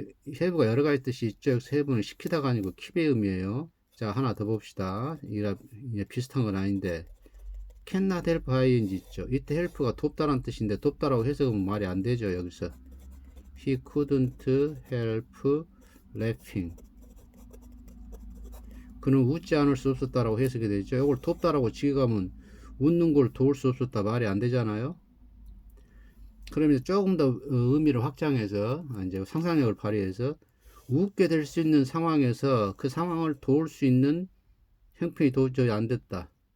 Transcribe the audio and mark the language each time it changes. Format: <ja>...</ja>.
<ko>have가 여러 가지 뜻이 있죠. 여기서 have는 시키다가 아니고 keep의 의미예요. 자, 하나 더 봅시다. 이게 비슷한 건 아닌데, cannot help ing 있죠. 이때 help가 돕다라는 뜻인데, 돕다라고 해석하면 말이 안 되죠. 여기서</ko> <en>he couldn't help laughing.</en> <ko>그는 웃지 않을 수 없었다라고 해석이 되죠. 이걸 돕다라고 지어가면 웃는 걸 도울 수 없었다 말이 안 되잖아요. 그러면 조금 더 의미를 확장해서 이제 상상력을 발휘해서 웃게 될 수 있는 상황에서 그 상황을 도울 수 있는 형편이 도저히 안 됐다.</ko>